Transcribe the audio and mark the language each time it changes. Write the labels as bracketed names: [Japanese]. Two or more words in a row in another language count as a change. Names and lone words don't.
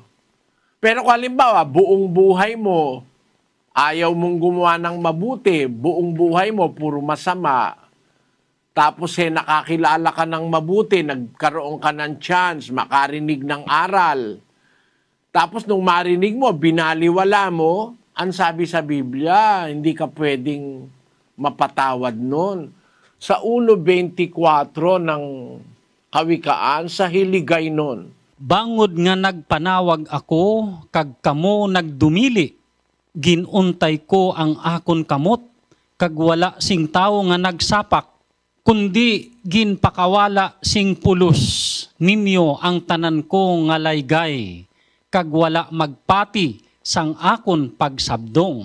[Filipino] Pero kung halimbawa, buong buhay mo, ayaw mong gumawa ng mabuti, buong buhay mo, puro masama, tapos nakakilala ka ng mabuti, nagkaroon ka ng chance, makarinig ng aral. Tapos nung marinig mo, binaliwala mo, ang sabi sa Biblia, hindi ka pwedeng mapatawad nun. Sa 1:24 ng Kawikaan, sa hiligay nun. [Hiligaynon] Bangod nga nagpanawag ako, kag kamo nagdumili, ginuntay ko ang akon kamot, kag wala sing tao nga nagsapak, kundi ginpakawala sing pulos ninyo ang tanan ko nga laygay, kag wala magpati sang akon pagsabdong.